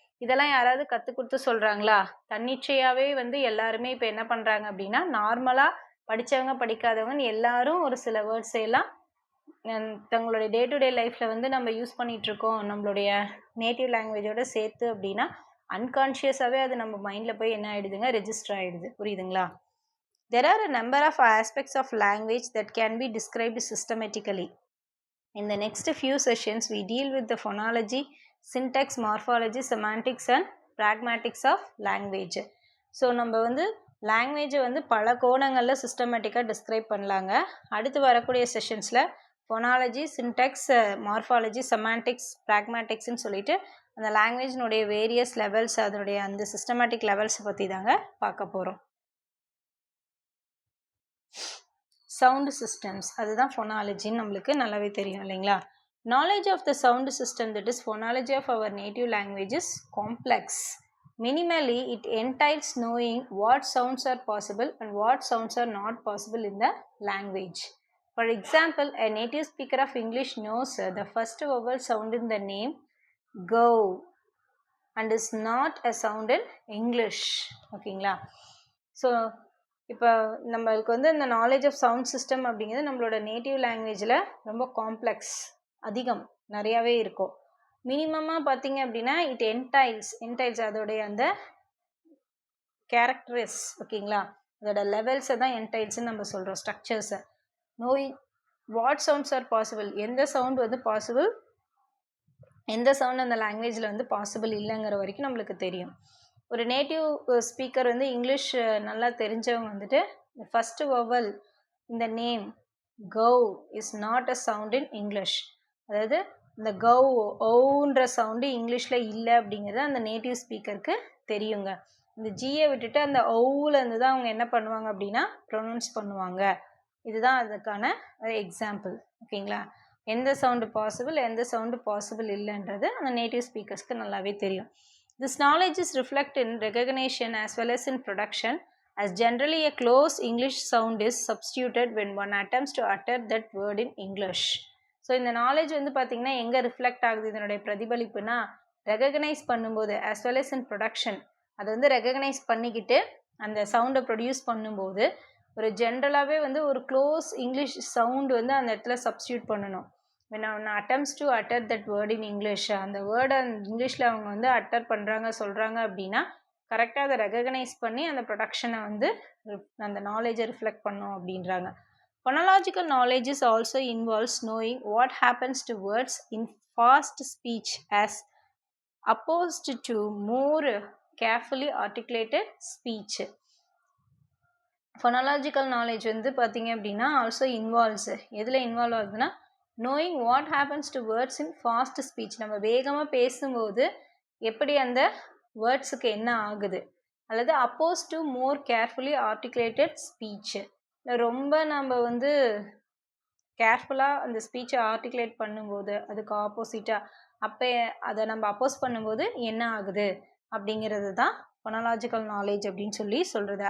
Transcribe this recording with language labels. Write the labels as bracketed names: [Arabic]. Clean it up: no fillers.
[Tamil] இதெல்லாம் யாராவது கற்றுக் கொடுத்து சொல்கிறாங்களா? தன்னிச்சையாகவே எல்லாருமே இப்போ என்ன பண்ணுறாங்க அப்படின்னா நார்மலாக படித்தவங்க படிக்காதவங்கன்னு எல்லாரும் ஒரு சில வேர்ட்ஸ் எல்லாம் தங்களுடைய டே டு டே லைஃப்பில் நம்ம யூஸ் பண்ணிகிட்ருக்கோம் நம்மளுடைய நேட்டிவ் லாங்குவேஜோடு சேர்த்து அப்படின்னா அன்கான்ஷியஸாகவே அது நம்ம மைண்டில் போய் என்ன ஆகிடுதுங்க, ரெஜிஸ்டர் ஆகிடுது. புரியுதுங்களா? [English] There are a number of aspects of language that can be described systematically. In the next few sessions, we deal with the phonology, syntax, morphology, semantics and pragmatics of language. [Tamil] So நம்ம லாங்குவேஜை பல கோணங்களில் சிஸ்டமேட்டிக்காக describe பண்ணலாங்க. அடுத்து வரக்கூடிய செஷன்ஸில் phonology, Sintex, morphology, semantics, ப்ராக்மேட்டிக்ஸ்ன்னு சொல்லிட்டு அந்த லாங்குவேஜினுடைய various levels, அதனுடைய அந்த சிஸ்டமேட்டிக் லெவல்ஸை பற்றி தாங்க பார்க்க போகிறோம். சவுண்ட் சிஸ்டம்ஸ், அதுதான் ஃபோனாலஜின்னு நம்மளுக்கு நல்லாவே தெரியும் இல்லைங்களா? [English] Knowledge of the sound system, that is phonology of our native language is complex. Minimally, it entails knowing what sounds are possible and what sounds are not possible in the language. For example, a native speaker of English knows the first vowel sound in the name go and is not a sound in English. [Tamil] ஓகேங்களா? So இப்போ நம்மளுக்கு வந்து இந்த knowledge of sound system அப்படிங்கிறது நம்மளோட native லாங்குவேஜில் ரொம்ப complex, அதிகம், நிறையாவே இருக்கும். மினிமமாக பார்த்தீங்க அப்படின்னா [English] it entails [Tamil] அதோடைய அந்த கேரக்டரிஸ், ஓகேங்களா, அதோட லெவல்ஸை தான் என்டைல்ஸ்ன்னு நம்ம சொல்கிறோம், ஸ்ட்ரக்சர்ஸை. [English] knowing what sounds are possible, [Tamil] எந்த சவுண்ட் வந்து பாசிபிள், எந்த சவுண்ட் அந்த லாங்குவேஜில் வந்து பாசிபிள் இல்லைங்கிற வரைக்கும் நம்மளுக்கு தெரியும். ஒரு நேட்டிவ் ஸ்பீக்கர் வந்து இங்கிலீஷ் நல்லா தெரிஞ்சவங்க வந்துட்டு ஃபஸ்ட்டு வவல் இந்த name gov [English] is not a sound in English, [Tamil] அதாவது இந்த கவ் ஓன்ற சவுண்டு இங்கிலீஷில் இல்லை அப்படிங்கிறது அந்த நேட்டிவ் ஸ்பீக்கருக்கு தெரியுங்க. இந்த ஜியை விட்டுட்டு அந்த ஓவிலேருந்து தான் அவங்க என்ன பண்ணுவாங்க அப்படின்னா ப்ரொனவுன்ஸ் பண்ணுவாங்க. இதுதான் அதுக்கான எக்ஸாம்பிள், ஓகேங்களா? எந்த சவுண்டு பாசிபிள், எந்த சவுண்டு பாசிபிள் இல்லைன்றது அந்த நேட்டிவ் ஸ்பீக்கர்ஸ்க்கு நல்லாவே தெரியும். [English] This knowledge is reflected in recognition as well as in production, as generally a close English sound is substituted when one attempts to utter that word in English. [Tamil] So இந்த knowledge வந்து பார்த்திங்கன்னா எங்கே reflect ஆகுது, இதனுடைய பிரதிபலிப்புனா recognise பண்ணும்போது [English] as well as in production, [Tamil] அதை வந்து recognise பண்ணிக்கிட்டு அந்த சவுண்டை ப்ரொடியூஸ் பண்ணும்போது ஒரு ஜென்ரலாகவே வந்து ஒரு க்ளோஸ் இங்கிலீஷ் சவுண்டு வந்து அந்த இடத்துல சப்ஸ்டியூட் பண்ணணும். [English] when one attempts to utter that word in English, [Tamil] அந்த வேர்டை இங்கிலீஷில் அவங்க வந்து அட்டர் பண்ணுறாங்க சொல்கிறாங்க அப்படின்னா கரெக்டாக அதை ரெகக்னைஸ் பண்ணி அந்த ப்ரொடக்ஷனை வந்து அந்த நாலேஜை ரிஃப்ளெக்ட் பண்ணும் அப்படின்றாங்க. [English] Phonological knowledge is also involves knowing what happens to words in fast speech as opposed to more carefully articulated speech. Phonological knowledge [Tamil] வந்து பார்த்தீங்க அப்படின்னா [English] also involves, [Tamil] எதில் இன்வால்வ் ஆகுதுன்னா [English] knowing what happens to words in fast speech, [Tamil] நம்ம வேகமாக பேசும்போது எப்படி அந்த வேர்ட்ஸுக்கு என்ன ஆகுது, அல்லது [English] opposed to more carefully articulated speech, [Tamil] ரொம்ப நம்ம வந்து கேர்ஃபுல்லாக அந்த ஸ்பீச்சை ஆர்டிகுலேட் பண்ணும்போது அதுக்கு ஆப்போசிட்டாக அப்போ அதை நம்ம அப்போஸ் பண்ணும்போது என்ன ஆகுது அப்படிங்கிறது தான் ஃபொனாலாஜிக்கல் நாலேஜ் அப்படின்னு சொல்லி சொல்கிறது.